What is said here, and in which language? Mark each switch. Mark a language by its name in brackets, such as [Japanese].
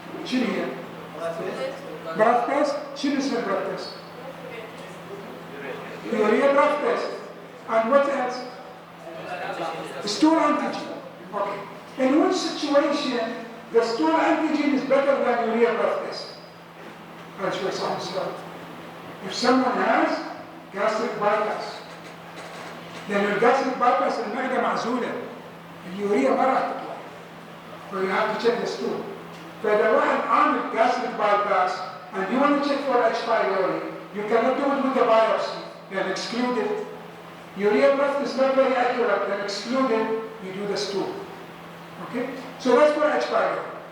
[Arabic] شنو هي؟ Breath test? شنو اسم breath test? [English] Urea breath test. And what else? Stool antigen. Okay. In which situation the stool antigen is better than urea breath test? I'll show you some stuff. If someone has gastric bypass, [Arabic] لأن الجاستريك بايباس المعدة معزولة، اليوريا ما راح تطلع. [English] So you have to check the stool. [Arabic] فإذا واحد عامل [English] gastric bypass and you want to check for H. pylori, you cannot do it with the biopsy. Then exclude it. Urea breath is not very accurate. Then exclude it. You do the stool. Okay. So that's for H. pylori.